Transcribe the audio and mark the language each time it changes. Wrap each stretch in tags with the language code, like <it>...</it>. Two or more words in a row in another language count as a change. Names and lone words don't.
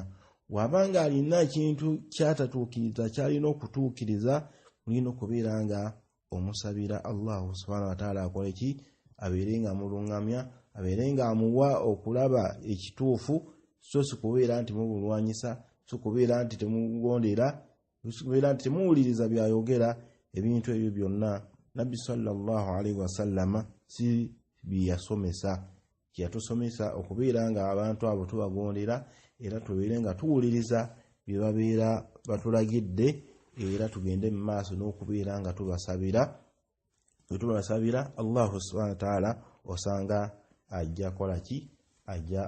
<lg>Wabanga alina ekintu kyatatuukiriza kyalina okutuukiriza, mulina okubeera nga omusabira</lg> <ar>Allah subhanahu wa ta'ala</ar> <lg>akole ki? Abeere nga amulungamya, abeere nga amuwa okulaba ekituufu, so si kubeera nti mubulwanyisa, so kubeera nti temugondera, so kubeera nti temuwuliriza byayogera. Ebintu ebyo byonna Nabbi</lg> <ar>sallallahu alaihi wasallam</ar> <lg>si byasomesa, kyatusomesa okubeera nga abantu abo tubagondera era tubeere nga tuwuliriza bye babeera batulagidde era tugende mu maaso n'okubeera nga tubasabira</lg> <ar>Allah subhanahu wa ta'ala</ar> <lg>osanga ajja kolaki ajja</lg>